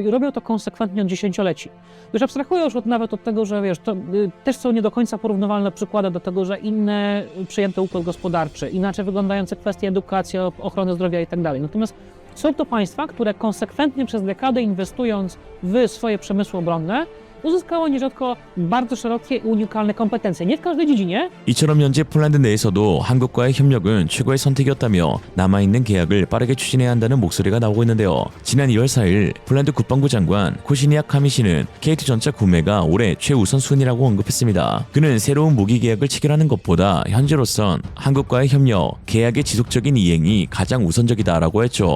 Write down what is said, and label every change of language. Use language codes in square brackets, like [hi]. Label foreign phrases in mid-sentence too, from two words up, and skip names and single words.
[pl] I robią to konsekwentnie od dziesięcioleci. Już abstrahuję już nawet od tego, że wiesz, to też są nie do końca porównywalne przykłady do tego, że inne przyjęty układ gospodarczy, inaczej wyglądające kwestie edukacji, ochrony zdrowia i tak dalej. Natomiast są to państwa, które konsekwentnie przez dekadę inwestując w swoje przemysły obronne, uzyskało nierzadko bardzo szerokie i unikalne kompetencje. Nie w każdej dziedzinie. [ko] 이처럼 현재 폴란드 내에서도 한국과의 협력은 최고의 선택이었다며 남아있는 계약을 빠르게 추진해야 한다는 목소리가 나오고 있는데요. 지난 2월 4일 폴란드 국방부 장관 코시니악 카미시는 K2 전차 구매가 올해 최우선 순위라고 언급했습니다. 그는 새로운 무기 계약을 체결하는 것보다 현재로선 한국과의 협력, 계약의 지속적인 이행이 가장 우선적이다라고 했죠.